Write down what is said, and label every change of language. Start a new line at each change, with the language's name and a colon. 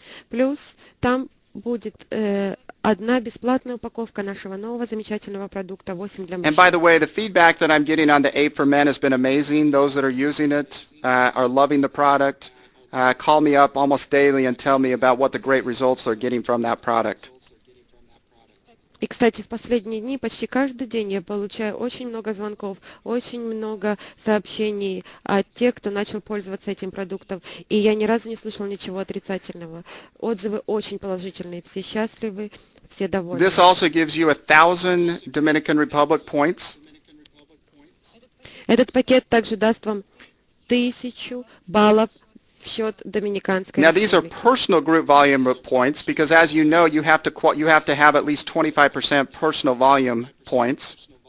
Russian: плюс там будет одна бесплатная упаковка нашего нового замечательного продукта 8 для
English: And by the
Russian: мужчин.
English: way, the feedback that I'm getting on the 8 for Men has been amazing. Those that are using it are loving the product. Call me up almost daily and tell me about what the great results they're getting from that product.
Russian: И, кстати, в последние дни почти каждый день я получаю очень много звонков, очень много сообщений от тех, кто начал пользоваться этим продуктом. И я ни разу не слышал ничего отрицательного. Отзывы очень положительные, все счастливы, все довольны.
English: This also gives you 1,000 Dominican Republic points.
Russian: Этот пакет также даст вам 1000 баллов в счет Доминиканской
English: Now these are
Russian: Республики.
English: personal group volume points because, as you know, you have to have at least 25% personal volume points.